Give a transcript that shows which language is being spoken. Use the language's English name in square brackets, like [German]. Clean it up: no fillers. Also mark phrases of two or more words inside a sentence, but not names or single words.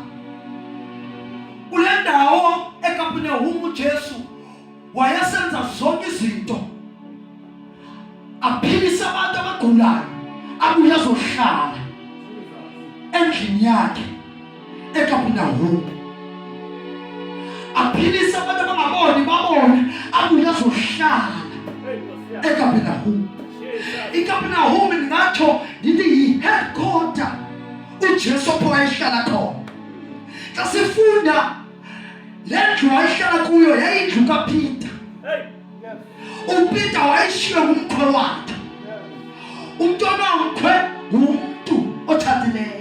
[Xhosa] Kule ndawo eKapernaum uJesu wayesenza zonke izinto, aphilisa abantu abagulayo, abuye azohlala endlini yakhe eKapernaum. Aphilisa abantu abangaboni babone, abuye azohlala [Zulu] Hey, Nkosi yami. [Xhosa] eKapernaum. Jesus. iKapernaum ndingatsho ndithi yi-headquarter uJesu apho wayehlala khona. Xa sifunda le ndlu wayehlala kuyo yayindlu kaPeter. Hey. uPeter wayeshiywe ngumkhwe wakhe. Umntwana womkhwe ngumntu otshatileyo.